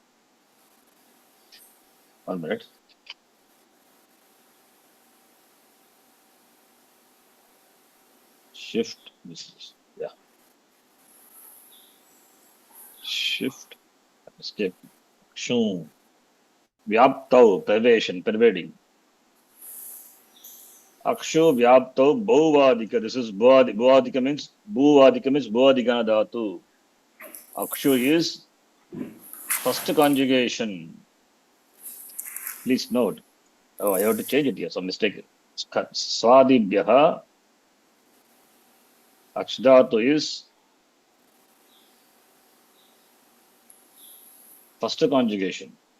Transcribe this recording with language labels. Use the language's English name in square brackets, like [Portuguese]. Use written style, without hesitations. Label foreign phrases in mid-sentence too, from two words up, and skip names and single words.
[English] 1 minute. Shift, this is, yeah, shift, escape, shoo, vyaptau, pervading. [Sanskrit] Akshu vyaptau bhuvadika. [English] This is bhuvadika means [Sanskrit] bhuvadikana dhatu. [English] Akshu is first conjugation. Please note. Oh, I have to change it here. Some mistake. Swadibhyaha. Akshadhatu is first conjugation.